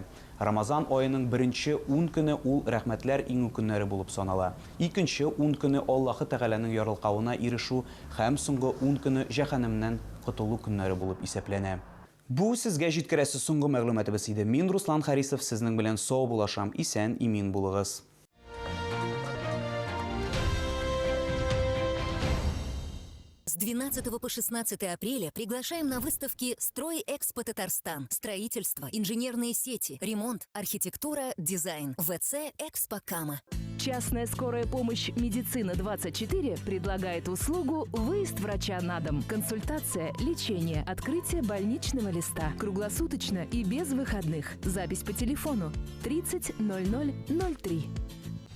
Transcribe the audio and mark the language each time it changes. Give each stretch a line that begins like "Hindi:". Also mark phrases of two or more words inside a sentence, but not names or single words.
Tatar: Рамазан айының 1-нче 10 көне ул рәхмәтләр иңү көннәре булып санала. 2-нче 10 көне Аллаһы Тәгаләнең ярылкавына ирешү һәм соңгы 10 көне җәһәннәмнән котылу көннәре булып исәпләнә. Бу сезгә җиткерәсе соңгы мәгълүматыбыз иде. Мин Руслан Харисов сезнең белән сау булашам. Исән, имин булыгыз.
Russian: С 12 по 16 апреля приглашаем на выставки «Стройэкспо Татарстан». Строительство, инженерные сети, ремонт, архитектура, дизайн. ВЦ «Экспо Кама». Частная скорая помощь «Медицина-24» предлагает услугу «Выезд врача на дом». Консультация, лечение, открытие больничного листа. Круглосуточно и без выходных. Запись по телефону 30 00 03.